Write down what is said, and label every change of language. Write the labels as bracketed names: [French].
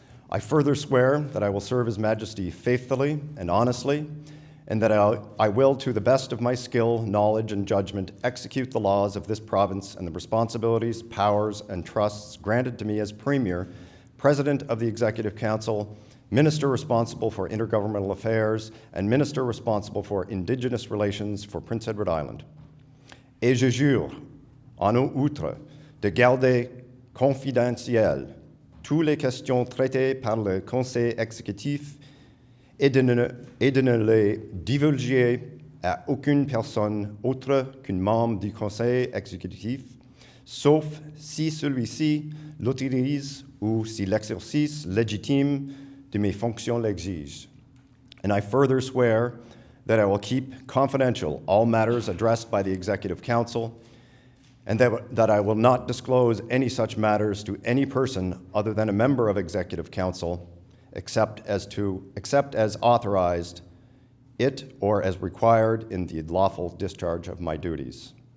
[English] I further swear that I will serve His Majesty faithfully and honestly, and that I will, to the best of my skill, knowledge, and judgment, execute the laws of this province and the responsibilities, powers, and trusts granted to me as Premier, President of the Executive Council, Minister responsible for intergovernmental affairs, and Minister responsible for Indigenous relations for Prince Edward Island. [French] Et je jure, en outre, de garder confidentielles toutes les questions traitées par le Conseil exécutif et de ne les divulguer à aucune personne autre qu'un membre du Conseil exécutif, sauf si celui-ci l'autorise ou si l'exercice légitime de mes fonctions l'exige. [English] And I further swear that I will keep confidential all matters addressed by the Executive Council, and that I will not disclose any such matters to any person other than a member of Executive Council, except as authorized it or as required in the lawful discharge of my duties.